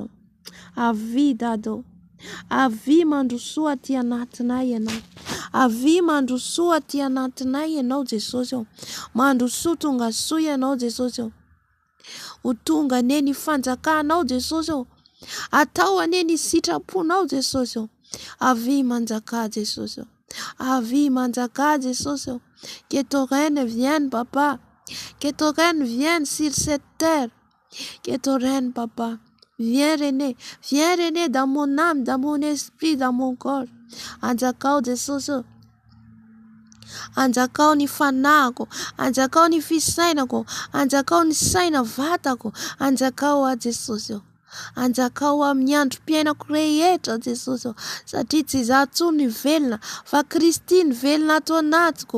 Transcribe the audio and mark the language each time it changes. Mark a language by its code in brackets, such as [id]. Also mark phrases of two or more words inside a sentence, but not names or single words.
[mg] Avy Dado, avy mandrosoa ty anatinay ianao, avy mandrosoa ty anatinay ianao Jesosy. Mandrosoa tonga soa ianao Jesosy. Ho tonga ane ny fanjakanao Jesosy. Atao ane ny sitraponao Jesosy. Avy manjaka Jesosy. Avy manjaka Jesosy. [fr] Que ton règne vienne papa. Que ton règne vienne sur cette terre. Que ton règne papa. Viens René dans mon âme, dans mon esprit, dans mon corps. [mg] Anjakao Jesosy. Anjakao ny fanako, anjakao ny fisainako, anjakao ny saina vatako, anjakao a Jesosy. Anjakao amin'ny androm-piainako rehetra Jesosy. Satria tsy izaho tsony velona fa Kristy ny velona ato anatiko.